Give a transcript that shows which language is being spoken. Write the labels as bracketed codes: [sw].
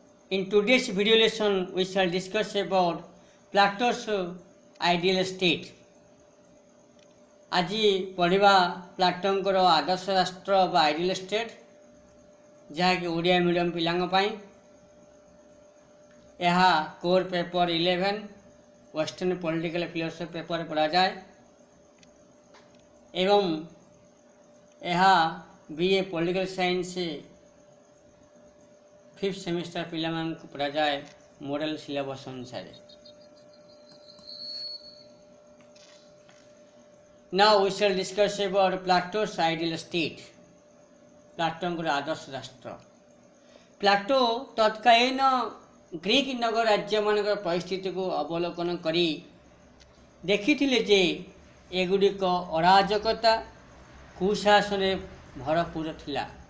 [en] In today's video lesson, we shall discuss about Plato's ideal state. [or] ଆଜି ପଢ଼ିବା ପ୍ଲାଟୋଙ୍କର ଆଦର୍ଶ ରାଷ୍ଟ୍ର ବା ଆଇଡିଆଲ ଷ୍ଟେଟ୍, ଯାହାକି ଓଡ଼ିଆ ମିଡ଼ିୟମ୍ ପିଲାଙ୍କ ପାଇଁ। ଏହା core paper 11 western political philosophy paper ପଢ଼ାଯାଏ ଏବଂ ଏହା BA political science 5th semester पिलाମାନଙ୍କୁ ପଢ଼ାଯାଏ ମଡେଲ ସିଲାବସ୍ ଅନୁସାରେ। [en] Now we shall discuss about Plato's ideal state. [or] ପ୍ଲାଟୋଙ୍କର ଆଦର୍ଶ ରାଷ୍ଟ୍ର। ପ୍ଲାଟୋ ତତ୍କାଳୀନ ଗ୍ରୀକ୍ ନଗର ରାଜ୍ୟମାନଙ୍କର ପରିସ୍ଥିତିକୁ ଅବଲୋକନ କରି ଦେଖିଥିଲେ ଯେ ଏଗୁଡ଼ିକ ଅରାଜକତା କୁଶାସନରେ ଭରପୁର ଥିଲା।